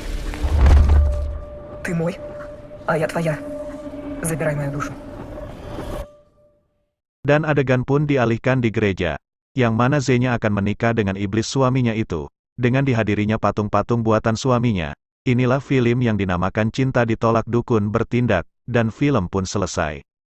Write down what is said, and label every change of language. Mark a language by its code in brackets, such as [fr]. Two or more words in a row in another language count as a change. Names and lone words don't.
[ru] Ты мой, а я твоя. Забирай мою душу. [id] Dan adegan pun dialihkan di gereja, yang mana Xenia akan menikah dengan iblis suaminya itu, dengan dihadirinya patung-patung buatan suaminya. Inilah film yang dinamakan Cinta Ditolak Dukun Bertindak, dan film pun selesai.